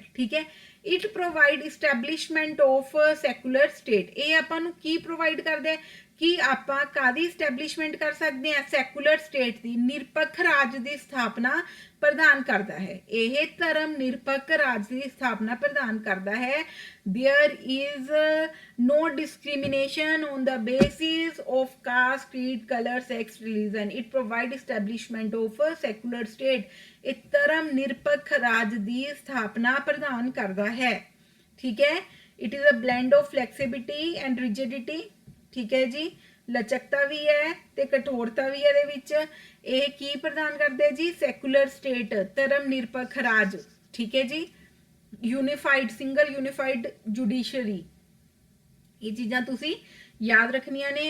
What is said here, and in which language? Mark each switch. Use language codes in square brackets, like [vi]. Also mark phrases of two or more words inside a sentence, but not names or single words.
[pa] ਠੀਕ ਹੈ, [en] it provide establishment of secular state. [pa] ਇਹ ਆਪਾਂ ਨੂੰ ਕੀ ਪ੍ਰੋਵਾਈਡ ਕਰਦਾ ਹੈ ਕਿ ਆਪਾਂ ਕਾਦੀ ਇਸਟੈਬਲਿਸ਼ਮੈਂਟ ਕਰ ਸਕਦੇ ਹਾਂ? [en] secular state [pa] ਦੀ, ਨਿਰਪੱਖ ਰਾਜ ਦੀ ਸਥਾਪਨਾ ਪ੍ਰਦਾਨ ਕਰਦਾ ਹੈ। ਇਹ ਧਰਮ ਨਿਰਪੱਖ ਰਾਜ ਦੀ ਸਥਾਪਨਾ ਪ੍ਰਦਾਨ ਕਰਦਾ ਹੈ। [en] There is no discrimination on the basis of caste, creed, color, sex, religion. It provides establishment of a secular state. [pa] ਇਹ ਧਰਮ ਨਿਰਪੱਖ ਰਾਜ ਦੀ ਸਥਾਪਨਾ ਪ੍ਰਦਾਨ ਕਰਦਾ ਹੈ। ਠੀਕ ਹੈ, [en] it is a blend of flexibility and rigidity। [pa] ਠੀਕ ਹੈ ਜੀ, ਲਚਕਤਾ ਵੀ ਹੈ ਤੇ ਕਠੋਰਤਾ ਵੀ ਇਹਦੇ ਵਿੱਚ। ਇਹ ਕੀ ਪ੍ਰਦਾਨ ਕਰਦੇ ਜੀ? [en] secular state, [pa] ਧਰਮ ਨਿਰਪੱਖ ਰਾਜ। ਠੀਕ ਹੈ ਜੀ, [en] unified, single unified judiciary. [pa] ਇਹ ਚੀਜ਼ਾਂ ਤੁਸੀਂ ਯਾਦ ਰੱਖਣੀਆਂ ਨੇ।